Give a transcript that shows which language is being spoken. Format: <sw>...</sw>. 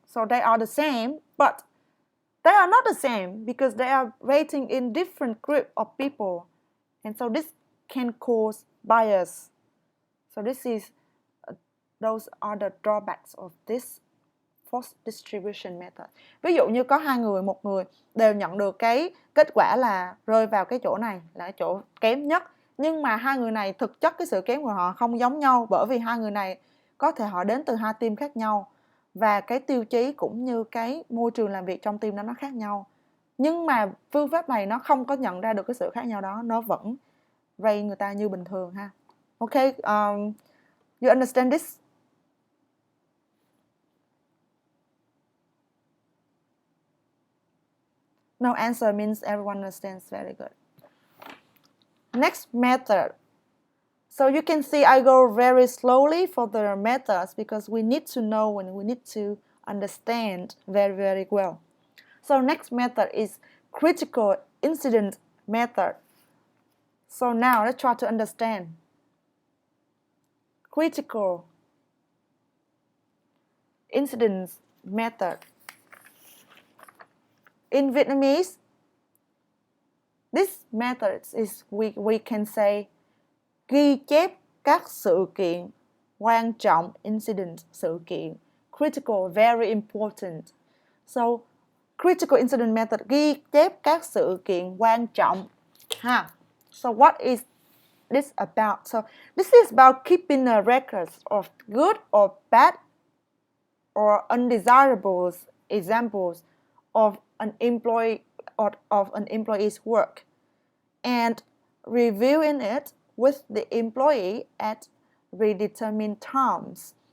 <en>So they are the same, but they are not the same because they are rating in different group of people, and so this can cause bias. So those are the drawbacks of this forced distribution method.</en> <vi>Ví dụ như có hai người, một người đều nhận được cái kết quả là rơi vào cái chỗ này, là cái chỗ kém nhất, nhưng mà hai người này thực chất cái sự kém của họ không giống nhau, bởi vì hai người này có thể họ đến từ hai team khác nhau và cái tiêu chí cũng như cái môi trường làm việc trong team đó nó khác nhau, nhưng mà phương pháp này nó không có nhận ra được cái sự khác nhau đó, nó vẫn rate người ta như bình thường ha.</vi> <en>Okay, you understand this? No answer means everyone understands. Very good. Next method. So you can see I go very slowly for the methods because we need to know and we need to understand very, very well. So next method is critical incident method. So now let's try to understand. Critical incident method. In Vietnamese, this method is we can say</en> <vi>ghi chép các sự kiện quan trọng,</vi> <en>incident,</en> <vi>sự kiện,</vi> <en>critical, very important. So critical incident method,</en> <vi>ghi chép các sự kiện quan trọng ha.</vi> <en>So what is this about? So this is about keeping a record of good or bad or undesirable examples of an employee or of an employee's work and reviewing it with the employee at predetermined times.</en>